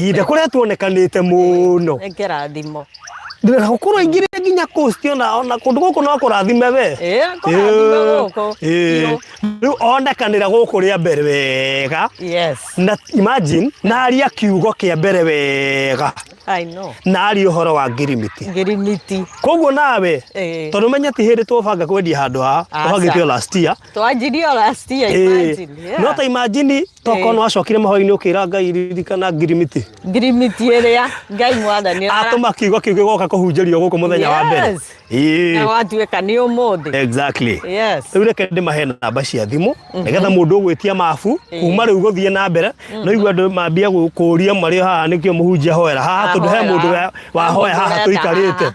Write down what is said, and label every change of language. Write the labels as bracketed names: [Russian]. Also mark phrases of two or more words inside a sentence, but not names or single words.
[Kikuyu] Inde kũrĩa tuonekanĩte mũno. Nĩ kĩrathimo. Ndĩrenda gũkorwo ingire nginya coast ona kũndũ gũkũ no kũrathime we. Kũrathime gũkũ. Rĩu onekanĩra gũkũ rĩa mbere wega. Yes. Na imagine naria kiugo kĩa mbere wega. [English] I know. [Kikuyu] Nari ũhoro wa ngirimiti. Koguo nawe tondũ menya ti hĩndĩ twabanga kwendia handũ haha twabangĩtio [English] last year. [Kikuyu] Twanjirio [English] last year, [Kikuyu] imagine. No ta imagine toko no acokire mahoya-inĩ ũkĩra Ngai ririkana ngirimiti. Ngirimiti ĩrĩa Ngai mwathani atũma kiugo kĩu gĩgoka kũhunjĩrio gũkũ mũthenya wa mbere. Na watuĩka nĩ ũmũthĩ. Exactly. Yes. Rĩu reke ndĩmahe namba cia thimũ nĩgetha mũndũ ũgwĩtia mabu kuma rĩu gũthiĩ na mbere no igua andũ mambia kũũria marĩ haha nĩkĩo mũhunjia hoera haha tondũ he mũndũ wahoya haha tũikarĩte.